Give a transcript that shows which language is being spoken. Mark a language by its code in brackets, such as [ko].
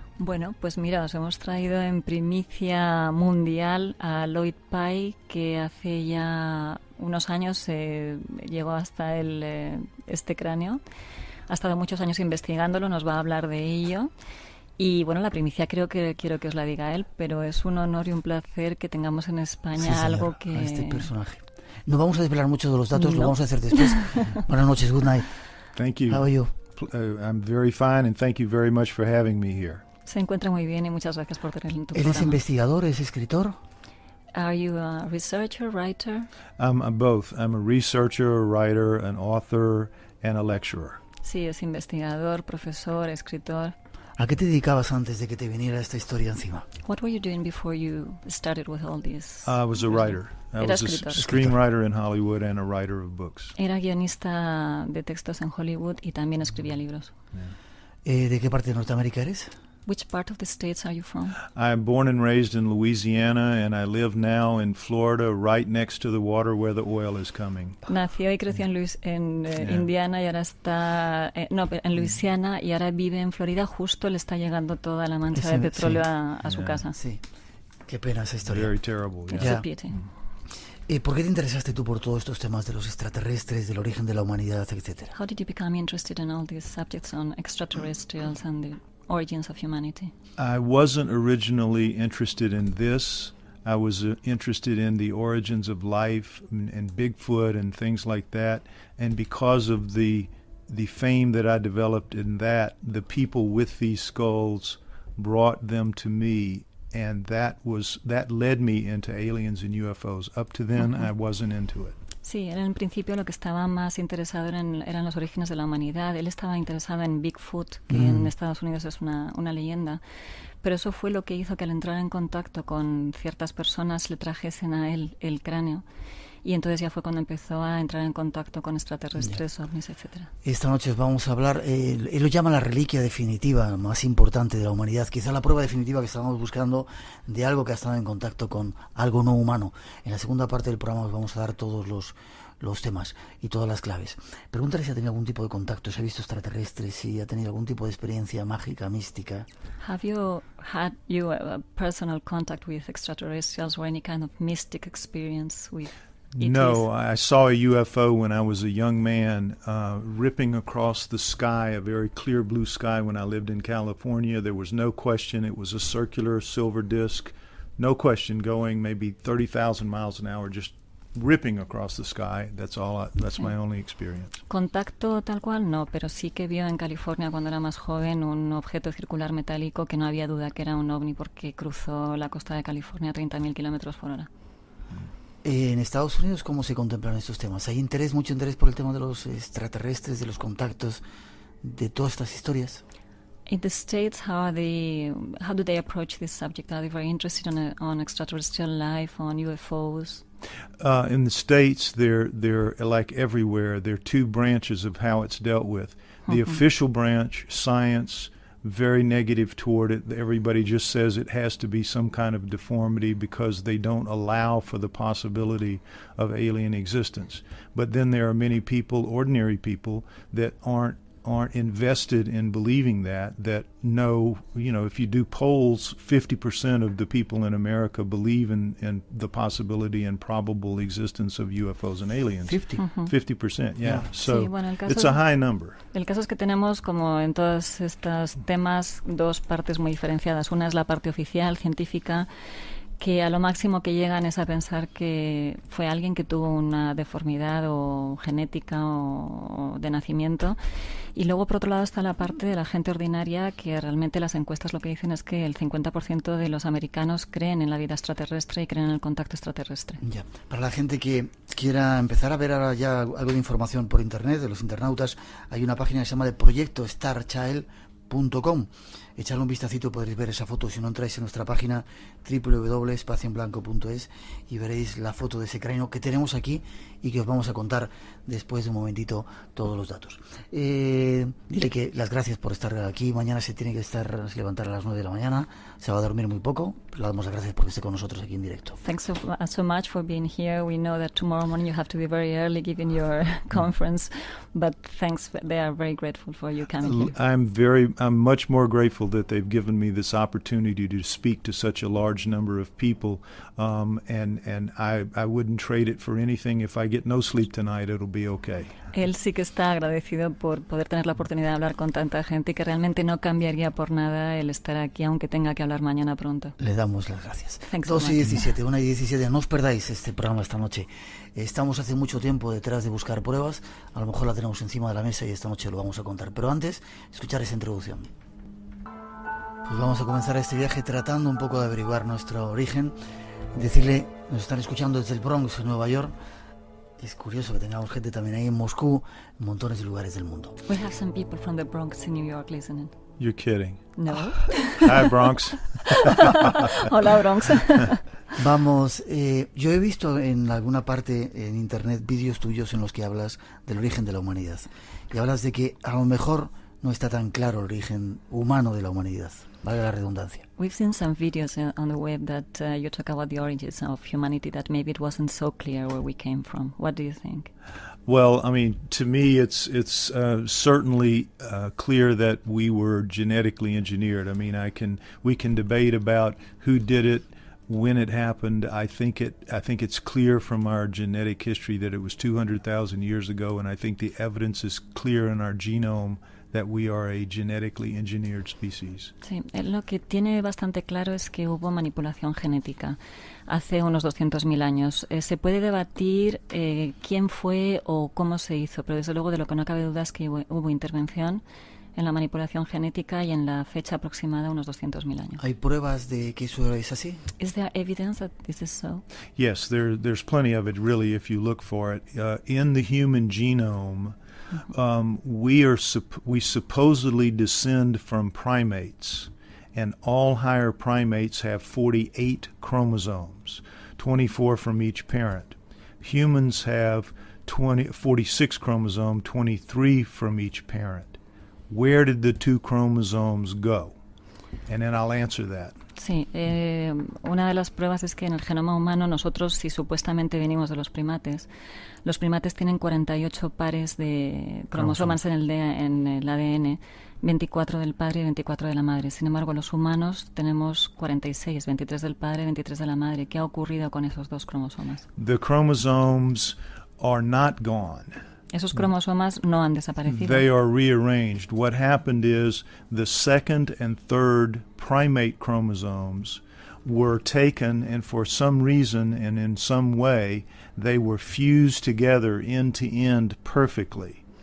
[es] Bueno, pues mira, os hemos traído en primicia mundial a Lloyd Pye, que hace ya unos años llegó hasta este cráneo. Ha estado muchos años investigándolo, nos va a hablar de ello. Y bueno, la primicia quiero que os la diga él, pero es un honor y un placer que tengamos en España, sí, señora, algo que... a este personaje. No vamos a desvelar mucho de los datos, no. Lo vamos a hacer después. Buenas noches, [en] good night. Thank you. How are you? I'm very fine and thank you very much for having me here. [es] Se encuentra muy bien y muchas gracias por tenerlo en tu programa. ¿Eres investigador, es escritor? [en] Are you a researcher, writer? I'm both. I'm a researcher, a writer, an author and a lecturer. [es] Sí, es investigador, profesor, escritor. ¿A qué te dedicabas antes de que te viniera esta historia encima? [en] What were you doing before you started with all this? I was a writer. I was a screenwriter in Hollywood and a writer of books. [es] Era guionista de textos en Hollywood y también escribía libros. ¿De qué parte de Norteamérica eres? [en] Which part of the States are you from? I'm born and raised in Louisiana, and I live now in Florida, right next to the water where the oil is coming. [es] Nació y creció en Indiana y ahora está... en Luisiana y ahora vive en Florida. Justo le está llegando toda la mancha de petróleo a su casa. Sí. Qué pena esa historia. [en] Very terrible. It's a pity. [es] ¿Por qué te interesaste tú por todos estos temas de los extraterrestres, del origen de la humanidad, etcétera? [en] How did you become interested in all these subjects on extraterrestrials and the origins of humanity? I wasn't originally interested in this. I was interested in the origins of life and Bigfoot and things like that. And because of the fame that I developed in that, the people with these skulls brought them to me. And that led me into aliens and UFOs. Up to then, I wasn't into it. [es] Sí, él en principio lo que estaba más interesado eran los orígenes de la humanidad. Él estaba interesado en Bigfoot, que en Estados Unidos es una leyenda. Pero eso fue lo que hizo que al entrar en contacto con ciertas personas le trajesen a él el cráneo. Y entonces ya fue cuando empezó a entrar en contacto con extraterrestres, ovnis, etcétera. Esta noche vamos a hablar, él lo llama la reliquia definitiva, más importante de la humanidad, quizá la prueba definitiva que estábamos buscando de algo que ha estado en contacto con algo no humano. En la segunda parte del programa os vamos a dar todos los temas y todas las claves. Pregúntale si ha tenido algún tipo de contacto, si ha visto extraterrestres, si ha tenido algún tipo de experiencia mágica, mística. [en] Have you had a personal contact with extraterrestrials or any kind of mystic experience with No, I saw a UFO when I was a young man ripping across the sky, a very clear blue sky when I lived in California. There was no question. It was a circular silver disc, no question, going maybe 30,000 miles an hour, just ripping across the sky. That's my only experience. [es] Contacto tal cual no, pero sí que vio en California cuando era más joven un objeto circular metálico que no había duda que era un ovni porque cruzó la costa de California a 30.000 kilómetros por hora. En Estados Unidos, ¿cómo se contemplan estos temas? ¿Hay mucho interés por el tema de los extraterrestres, de los contactos, de todas estas historias? [en] In the States, how do they approach this subject? Are they very interested on extraterrestrial life, on UFOs? In the States, they're like everywhere. There are two branches of how it's dealt with. The official branch, science, very negative toward it. Everybody just says it has to be some kind of deformity because they don't allow for the possibility of alien existence. But then there are many people, ordinary people, that aren't invested in believing that know, if you do polls, 50% of the people in America believe in the possibility and probable existence of UFOs and aliens. 50%, yeah. So [es] sí, bueno, [en] it's a high number. [es] El caso es que tenemos, como en todos estos temas, dos partes muy diferenciadas. Una es la parte oficial, científica, que a lo máximo que llegan es a pensar que fue alguien que tuvo una deformidad o genética o de nacimiento. Y luego, por otro lado, está la parte de la gente ordinaria, que realmente las encuestas lo que dicen es que el 50% de los americanos creen en la vida extraterrestre y creen en el contacto extraterrestre. Ya. Para la gente que quiera empezar a ver ahora ya algo de información por internet, de los internautas, hay una página que se llama de Proyecto Starchild, espacioenblanco.com. Echarle un vistacito, podréis ver esa foto si no entráis en nuestra página www.espacioenblanco.es y veréis la foto de ese cráneo que tenemos aquí y que os vamos a contar después de un momentito todos los datos. Dile que las gracias por estar aquí. Mañana se tiene que levantar a las 9 de la mañana, se va a dormir muy poco, pero le damos las gracias porque esté con nosotros aquí en directo. [en] Thanks so much for being here. We know that tomorrow morning you have to be very early given your conference, but thanks, they are very grateful for you coming here. I'm much more grateful that they've given me this opportunity to speak to such a large number of people, and I wouldn't trade it for anything. If I get no sleep tonight, it'll be okay. [es] Él sí que está agradecido por poder tener la oportunidad de hablar con tanta gente y que realmente no cambiaría por nada el estar aquí, aunque tenga que hablar mañana pronto. Le damos las gracias. 2:17, 1:17. No os perdáis este programa esta noche. Estamos hace mucho tiempo detrás de buscar pruebas. A lo mejor la tenemos encima de la mesa y esta noche lo vamos a contar. Pero antes, escuchar esa introducción. Pues vamos a comenzar este viaje tratando un poco de averiguar nuestro origen. Decirle, nos están escuchando desde el Bronx, en Nueva York. Es curioso que tengamos gente también ahí en Moscú, en montones de lugares del mundo. [en] We have some people from the Bronx in New York listening. You're kidding. No. Hi, Bronx. [es] Hola, Bronx. Vamos, yo he visto en alguna parte en internet vídeos tuyos en los que hablas del origen de la humanidad. Y hablas de que a lo mejor no está tan claro el origen humano de la humanidad. Valga la redundancia. [en] We've seen some videos on the web that you talk about the origins of humanity, that maybe it wasn't so clear where we came from. What do you think? Well, I mean, to me, it's certainly clear that we were genetically engineered. I mean, we can debate about who did it, when it happened. I think it's clear from our genetic history that it was 200,000 years ago, and I think the evidence is clear in our genome that we are a genetically engineered species. [es] Sí, lo que tiene bastante claro es que hubo manipulación genética hace unos 200.000 años. Se puede debatir quién fue o cómo se hizo, pero desde luego de lo que no cabe duda es que hubo intervención en la manipulación genética y en la fecha aproximada a unos 200.000 años. ¿Hay pruebas de que eso es así? [en] Is there evidence that this is so? Yes, there's plenty of it, really, if you look for it. In the human genome, we supposedly descend from primates, and all higher primates have 48 chromosomes, 24 from each parent. Humans have 46 chromosomes, 23 from each parent. Where did the 2 chromosomes go? And then I'll answer that. [es] Sí, una de las pruebas es que en el genoma humano nosotros, si supuestamente venimos de los primates tienen 48 pares de cromosomas en el ADN, 24 del padre y 24 de la madre. Sin embargo, los humanos tenemos 46, 23 del padre y 23 de la madre. ¿Qué ha ocurrido con esos 2 cromosomas? [en] The chromosomes are not gone. [es] Esos cromosomas no han desaparecido. [en] They are rearranged. What happened is the second and third primate chromosomes were taken, and for some reason and in some way, they were fused together end to end perfectly.